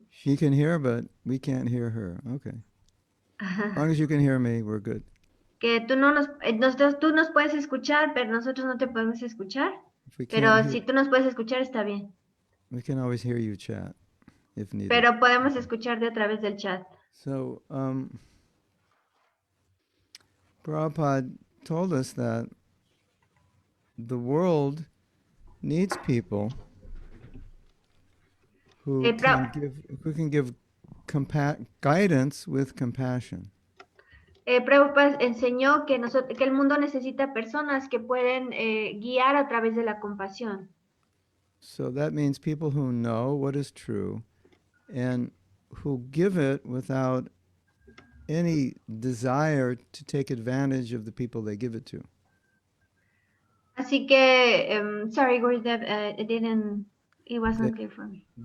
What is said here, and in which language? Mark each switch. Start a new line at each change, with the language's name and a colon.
English: She can hear, but we can't hear her. Okay. As long as you can hear me, we're good.
Spanish: Que tú tú nos puedes escuchar, pero nosotros no te podemos escuchar.
English: If we can't
Spanish: Pero
English: hear,
Spanish: si tú nos puedes escuchar, está bien.
English: we can always hear you chat if needed.
Spanish: Pero podemos escucharte a través del chat.
English: So, Prabhupada told us that the world needs people who can give guidance with compassion.
Spanish: Prabhupada enseñó que el mundo necesita personas que pueden guiar a través de la compasión.
English: So that means people who know what is true and who give it without any desire to take advantage of the people they give it to.
Spanish: Así que,
English: sorry, Gurudev, it wasn't clear for me.